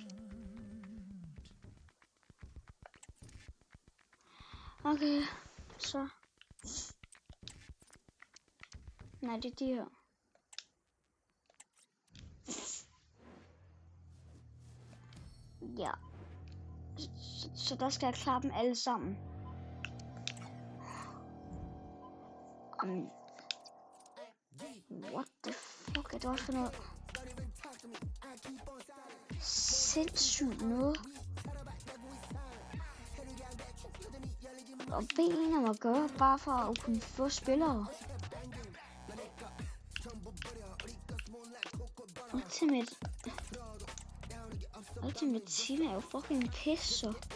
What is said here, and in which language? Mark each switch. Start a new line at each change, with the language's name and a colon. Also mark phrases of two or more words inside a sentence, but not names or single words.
Danish: Okay, så. Nej, det er de her. Ja. Så der skal jeg klare dem alle sammen.
English: What the fuck
Danish: er det også for noget? Sindssygt noget. Og benene må gøre bare for at kunne få spillere. Ultimate Team er jo fucking pisse, så.